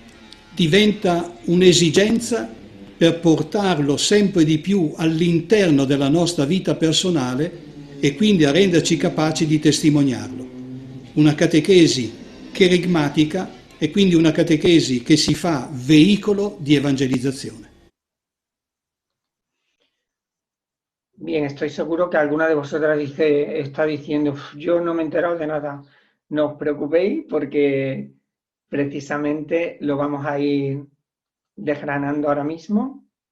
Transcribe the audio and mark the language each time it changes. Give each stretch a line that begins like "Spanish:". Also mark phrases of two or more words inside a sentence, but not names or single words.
Italian: diventa un'esigenza per portarlo sempre di più all'interno della nostra vita personale e quindi a renderci capaci di testimoniarlo. Una catechesi cherigmatica e quindi una catechesi che si fa veicolo di evangelizzazione.
Spanish: Bien, estoy seguro que alguna de vosotras está diciendo, yo no me he enterado de nada. No os preocupéis porque precisamente lo vamos a ir desgranando ahora mismo.